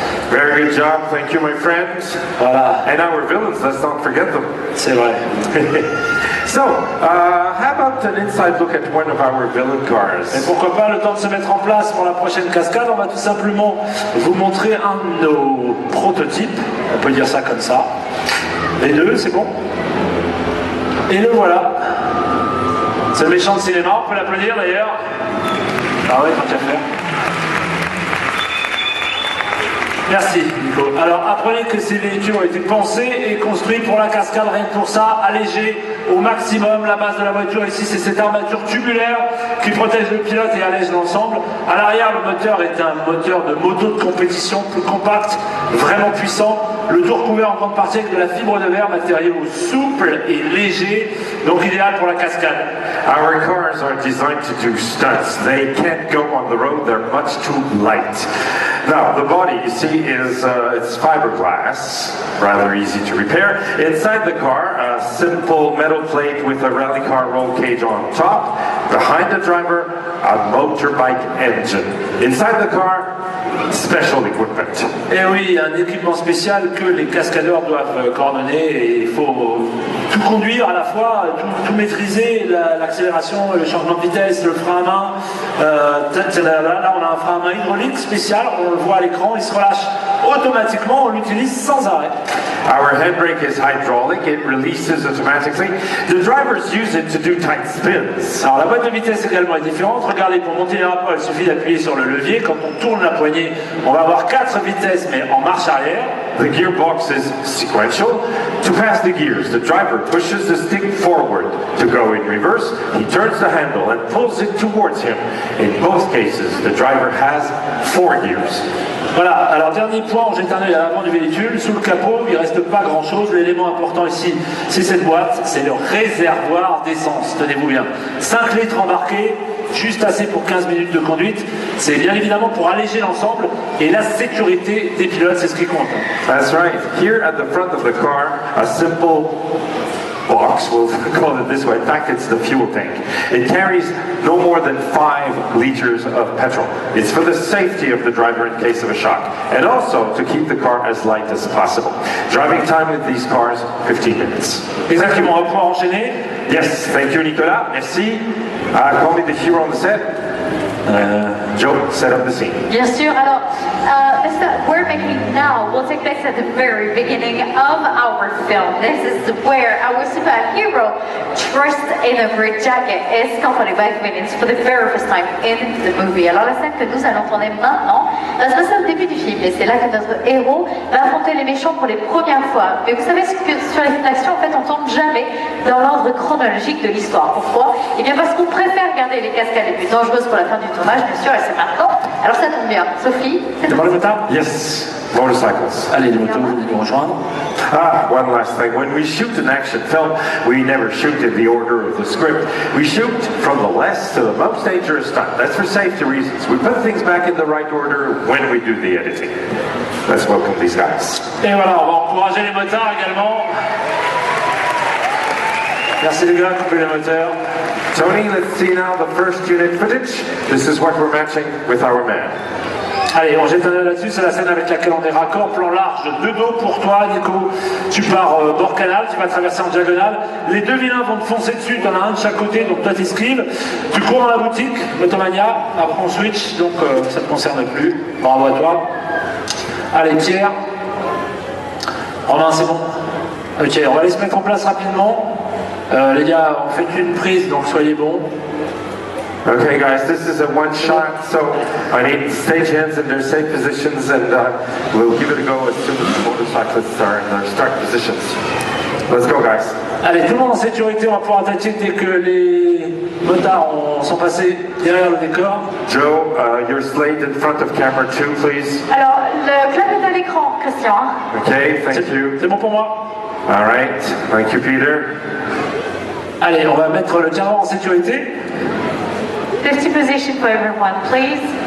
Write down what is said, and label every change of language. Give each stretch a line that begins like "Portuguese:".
English: Very good job, thank you my friends.
French: Voilà.
English: And our villains, let's not forget them.
French: C'est vrai.
English: So, how about an inside look at one of our villain cars?
French: Et pourquoi pas, le temps de se mettre en place pour la prochaine cascade, on va tout simplement vous montrer un de nos prototypes, on peut dire ça comme ça. Les deux, c'est bon. Et le voilà. C'est le méchant de cinéma, on peut l'applaudir d'ailleurs. Ah ouais, tant qu'à faire. Merci Nico. Alors apprenez que ces véhicules ont été pensés et construits pour la cascade, rien que pour ça, alléger au maximum la base de la voiture. Ici c'est cette armature tubulaire qui protège le pilote et allège l'ensemble. À l'arrière le moteur est un moteur de moto de compétition, plus compact, vraiment puissant. Le tour recouvert en grande partie avec de la fibre de verre, matériau souple et léger, donc idéal pour la cascade.
English: Our cars are designed to do stunts. They can't go on the road, they're much too light. Now, the body, you see, is it's fiberglass, rather easy to repair. Inside the car, a simple metal plate with a rally car roll cage on top. Behind the driver, a motorbike engine. Inside the car, special equipment.
French: Et oui, un équipement spécial que les cascadeurs doivent coordonner et il faut tout conduire à la fois, tout maîtriser, l'accélération, le changement de vitesse, le frein à main. Là, on a un frein à main hydraulique spécial, on le voit à l'écran, il se relâche automatiquement, on l'utilise sans arrêt.
English: Our handbrake is hydraulic, it releases automatically. The drivers use it to do tight spins.
French: Alors la boîte de vitesse également est différente. Regardez, pour monter les rapports, il suffit d'appuyer sur le levier. Quand on tourne la poignée, on va avoir 4 vitesses, mais en marche arrière.
English: The gearbox is sequential. To pass the gears, the driver pushes the stick forward. To go in reverse, he turns the handle and pulls it towards him. In both cases, the driver has 4 gears.
French: Voilà, alors dernier point, on jette un œil à l'avant du véhicule, sous le capot, il ne reste pas grand chose, l'élément important ici, c'est cette boîte, c'est le réservoir d'essence, tenez-vous bien. 5 litres embarqués, juste assez pour 15 minutes de conduite, c'est bien évidemment pour alléger l'ensemble, et la sécurité des pilotes, c'est ce qui compte.
English: That's right, here at the front of the car, a simple box, we'll call it this way. In fact, it's the fuel tank. It carries no more than 5 liters of petrol. It's for the safety of the driver in case of a shock, and also to keep the car as light as possible. Driving time with these cars, 15 minutes.
French: Exactement, on va pouvoir enchaîner.
English: Yes, thank you Nicolas, merci. Call me the hero on the set. Joe, set up the scene.
French: Bien sûr, alors,
English: this we're making now will take place at the very beginning of our film. This is where our superhero dressed in a red jacket is accompanied by villains for the very first time in the movie.
French: Alors la scène que nous allons tourner maintenant va se passer au début du film et c'est là que notre héros va affronter les méchants pour les premières fois. Mais vous savez ce que sur les films d'action, en fait, on tourne jamais dans l'ordre chronologique de l'histoire. Pourquoi? Eh bien parce qu'on préfère garder les cascades les plus dangereuses pour la fin du tournage, bien sûr, et c'est maintenant. Alors ça tombe bien. Sophie, Devant le motard?
English: Yes, motorcycles.
French: Allez, les motos, vous allez nous rejoindre.
English: One last thing. When we shoot an action film, we never shoot in the order of the script. We shoot from the less to the most dangerous stunt. That's for safety reasons. We put things back in the right order when we do the editing. Let's welcome these guys.
French: Et voilà, on va encourager les motards également. Merci les gars, coupez les moteurs.
English: Tony, let's see now the first unit footage. This is what we're matching with our man.
French: Allez, on jette un œil là-dessus, c'est la scène avec laquelle on est raccord, plan large de dos pour toi, Nico. Tu pars bord canal, tu vas traverser en diagonale. Les deux vilains vont te foncer dessus, tu en as un de chaque côté, donc toi t'esquives. Tu cours dans la boutique, Motomania, après on switch, donc ça ne te concerne plus. Bravo à toi. Allez, Pierre. Romain, c'est bon. Ok, on va aller se mettre en place rapidement. Les gars, on fait une prise, donc soyez bons.
English: Okay guys, this is a one shot, so I need stagehands in their safe positions and we'll give it a go as soon as the motorcyclists are in their start positions. Let's go guys.
French: Allez, tout le monde en sécurité, on va pouvoir attaquer dès que les motards sont passés derrière le décor.
English: Joe, you're slayed in front of camera 2, please.
French: alors le clap est à l'écran, Christian.
English: Okay, thank you.
French: C'est bon pour moi?
English: All right, thank you Peter.
French: Allez, on va mettre le cadran en sécurité.
English: 50 position for everyone, please.